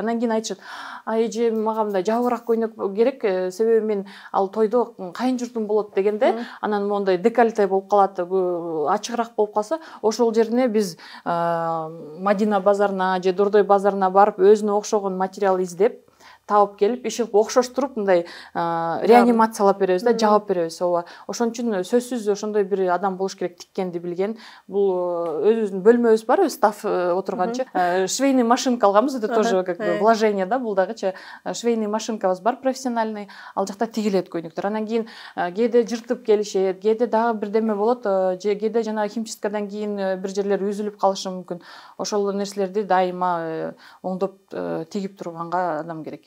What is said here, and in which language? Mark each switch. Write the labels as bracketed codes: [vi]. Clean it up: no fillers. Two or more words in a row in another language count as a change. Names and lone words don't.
[ky] Анан кийин айтышат, эже мага мындай жабыраак көйнөк керек, себеби мен ал тойдо кайын журтум болот дегенде, анан моундай декольте болуп калат, ачыгыраак болуп калса, ошол жерине биз Мадина базарына же Дордой базарына барып, өзүнө окшогон материал издеп, таап келип, ишип окшоштуруп, мындай реанимациялап беребиз да, жаап беребиз. Ошон үчүн сөзсүз ошондой бир адам болуш керек, тиккенди билген. Бул өзүбүздүн бөлмөбүз бар, стаф отурганчы. [ru] Швейный машинка [ky] алганбыз, [ru] это тоже как бы вложение да, [ky] бул дагычы. [ru] Швейный машинкабыз [ky] бар профессиональный, ал жакта тигилет көйнөктөр. Анан кийин кээде жыртып келишет, кээде дагы бирдеме болот, же кээде жанагы химчисткадан кийин бир жерлер үзүлүп калышы мүмкүн. Ошол нерселерди дайыма оңдоп тигип турганга адам керек.